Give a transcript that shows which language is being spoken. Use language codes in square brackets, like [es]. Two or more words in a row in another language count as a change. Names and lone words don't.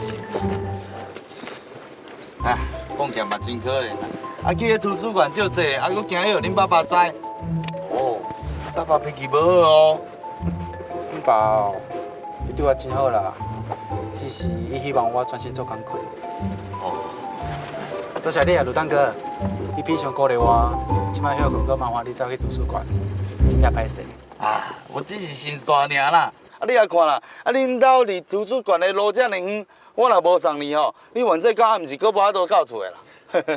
[nan] 讲起嘛真可怜啦，去迄图书馆借册，佫惊许恁爸爸知。爸爸脾气无好哦。阮爸哦，伊对我真好啦，只是伊希望我专心做工课。多谢你啊，卢丹哥，你平常鼓励我，即摆休困，搁麻烦你走去图书馆，真正歹势。我只是心散尔啦。你也看啦，恁兜离图书馆的路遮尔远，我若无送你吼，你晚说到暗时，搁无法度到厝的啦。